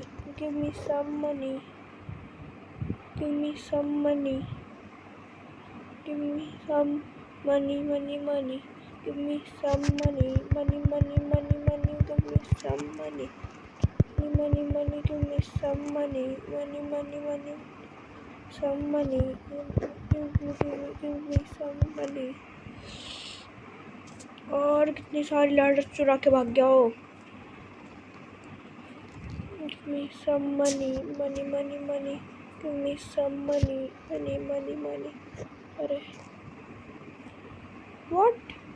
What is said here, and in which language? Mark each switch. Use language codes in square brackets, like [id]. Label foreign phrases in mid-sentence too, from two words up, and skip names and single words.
[en] Give me some money, give me some money, give me some money, money, money. Give me some money, money, money, money, money. Give me some money, money, money, give me some money, money, money, money, some money. Give me some money. [hi] और कितनी सारी लैडर चुरा के भाग गया हो. [en] Give me some money, money, money, money. Give me some money, money, money, money. [hi] अरे what?